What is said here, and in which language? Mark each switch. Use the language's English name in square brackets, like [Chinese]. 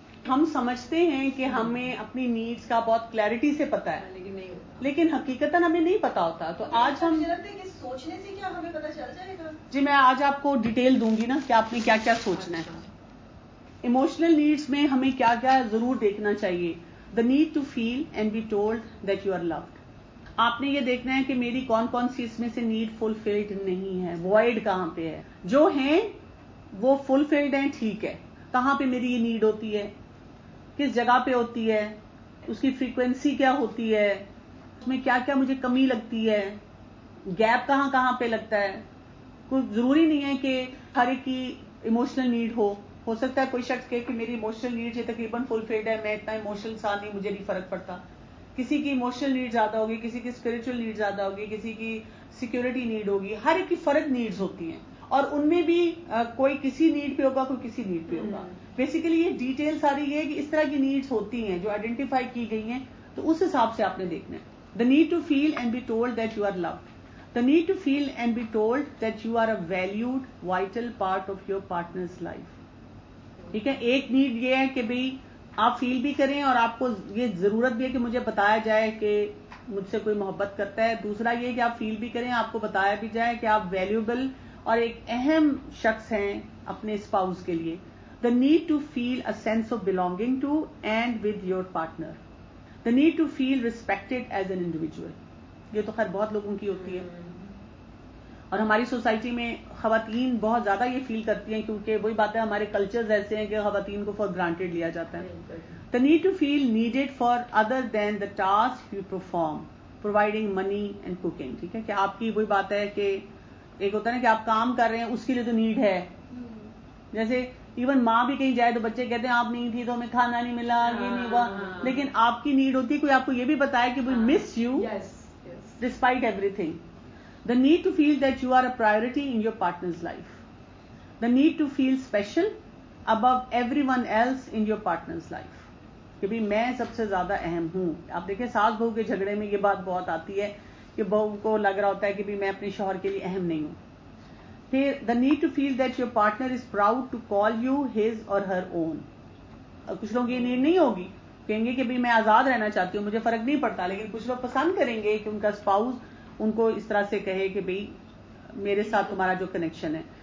[Urdu] ہم سمجھتے ہیں کہ ہمیں اپنی نیڈس کا بہت کلیئرٹی سے پتا ہے لیکن حقیقتاً ہمیں نہیں پتا ہوتا. تو آج ہم سوچنے سے کیا ہمیں پتا چل جائے گا. جی میں آج آپ کو ڈیٹیل دوں گی نا کہ آپ نے کیا کیا سوچنا ہے. ایموشنل نیڈس میں ہمیں کیا کیا ضرور دیکھنا چاہیے. [English] The need to feel and be told that you are loved. [Urdu] آپ نے یہ دیکھنا ہے کہ میری کون کون سی اس میں سے نیڈ فلفلڈ نہیں ہے, وائڈ کہاں پہ ہے. جو ہیں وہ فلفلڈ ہیں, ٹھیک ہے, کہاں پہ میری یہ نیڈ ہوتی ہے, کس جگہ پہ ہوتی ہے, اس کی فریکوینسی کیا ہوتی ہے, اس میں کیا کیا مجھے کمی لگتی ہے, گیپ کہاں کہاں پہ لگتا ہے. کوئی ضروری نہیں ہے کہ ہر ایک کی ایموشنل نیڈ ہو سکتا ہے کوئی شخص کہ میری ایموشنل نیڈ یہ تقریباً فلفلڈ ہے, میں اتنا ایموشنل انسان نہیں, مجھے نہیں فرق پڑتا. کسی کی ایموشنل نیڈ زیادہ ہوگی, کسی کی اسپرچل نیڈ زیادہ ہوگی, کسی کی سیکورٹی نیڈ ہوگی. ہر ایک کی فرق نیڈز ہوتی ہیں اور ان میں بھی کوئی کسی نیڈ پہ ہوگا, کوئی کسی نیڈ پہ ہوگا. بیسیکلی یہ ڈیٹیل ساری یہ ہے کہ اس طرح کی نیڈز ہوتی ہیں جو آئیڈینٹیفائی کی گئی ہیں, تو اس حساب سے آپ نے دیکھنا ہے. [English] The need to feel and be told that you are loved. The need to feel and be told that you are a valued vital part of your partner's life. [Urdu] ٹھیک ہے, ایک نیڈ یہ ہے کہ بھئی آپ فیل بھی کریں اور آپ کو یہ ضرورت بھی ہے کہ مجھے بتایا جائے کہ مجھ سے کوئی محبت کرتا ہے. دوسرا یہ کہ آپ فیل بھی کریں, آپ کو بتایا بھی جائے کہ آپ ویلیوبل اور ایک اہم شخص ہیں اپنے اسپاؤس کے لیے. [English] The need to feel a sense of belonging to and with your partner. The need to feel respected as an individual. [Urdu] یہ تو خیر بہت لوگوں کی ہوتی ہے. اور ہماری سوسائٹی میں خواتین بہت زیادہ یہ فیل کرتی ہیں کیونکہ وہی بات ہے ہمارے کلچرز ایسے ہیں کہ خواتین کو فار گرانٹیڈ لیا جاتا ہے. [English] The need to feel needed for other than the task you perform, providing money and cooking. [Urdu] ٹھیک ہے کہ آپ کی وہی بات ہے کہ ایک ہوتا ہے نا کہ آپ کام کر رہے ہیں اس کے لیے تو نیڈ ہے. جیسے ایون ماں بھی کہیں جائے تو بچے کہتے ہیں آپ نہیں تھی تو ہمیں کھانا نہیں ملا, یہ نہیں ہوا, لیکن آپ کی نیڈ ہوتی ہے کوئی آپ کو یہ بھی بتائے کہ [English] we miss you despite everything. The need to feel that you are a priority in your partner's life. The need to feel special above everyone else in your partner's life. [Urdu] کہ بھی میں سب سے زیادہ اہم ہوں. آپ دیکھیں ساس بہو کے جھگڑے میں یہ بات بہت آتی ہے کہ بہو کو لگ رہا ہوتا ہے کہ بھی میں اپنے شوہر کے لیے اہم نہیں ہوں. [English] پھر the need to feel that your partner is proud to call you his or her own. [Urdu] کچھ لوگ یہ نیڈ نہیں ہوگی, کہیں گے کہ بھی میں آزاد رہنا چاہتی ہوں, مجھے فرق نہیں پڑتا, لیکن کچھ لوگ پسند کریں گے کہ ان کا اسپاؤز ان کو اس طرح سے کہے کہ بھئی میرے ساتھ تمہارا جو کنیکشن ہے.